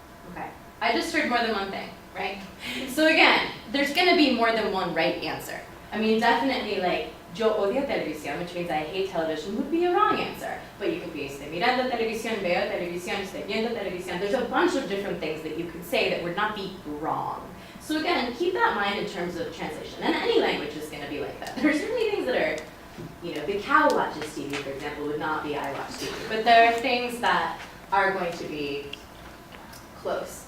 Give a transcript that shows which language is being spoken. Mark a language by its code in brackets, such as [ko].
[en] Okay. I just heard more than one thing, right? So again, there's going to be more than one right answer. I mean, definitely like, [es] yo odio televisión, [en] which means I hate television, would be a wrong answer. But you could be, [es] estoy mirando televisión, veo televisión, estoy viendo televisión. [en] There's a bunch of different things that you could say that would not be wrong. So again, keep that in mind in terms of translation. And any language is going to be like that. There are certainly things that are, you know, the cow watches TV, for example, would not be I watch TV. But there are things that are going to be close.